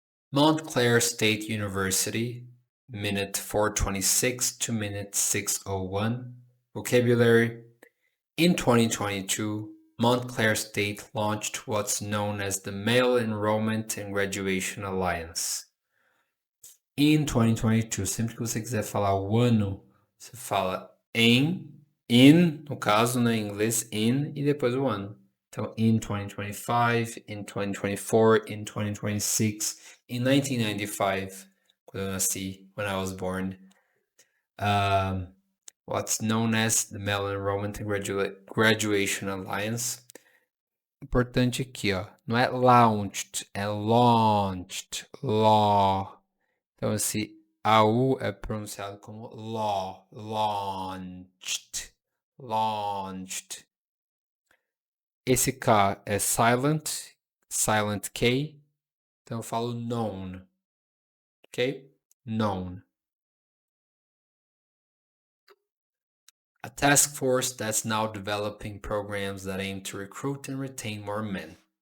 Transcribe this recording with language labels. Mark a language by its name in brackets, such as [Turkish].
[English] Montclair State University, minute 426 to minute 601. Vocabulary. In 2022, Montclair State launched what's known as the Male Enrollment and Graduation Alliance. [Portuguese] In 2022, sempre que você quiser falar o ano, você fala em In, no caso, né, em inglês, in e depois o ano. Então, in 2025, in 2024, in 2026, in 1995, quando eu nasci, [English] when I was born. What's known as the Mellon Enrollment and Graduation Alliance. [Portuguese] Importante aqui, ó, não é launched, é launched, law. Então, esse AU é pronunciado como law, launched, launched. Esse K é silent, silent K, então eu falo known, ok? [English] Known. A task force that's now developing programs that aim to recruit and retain more men.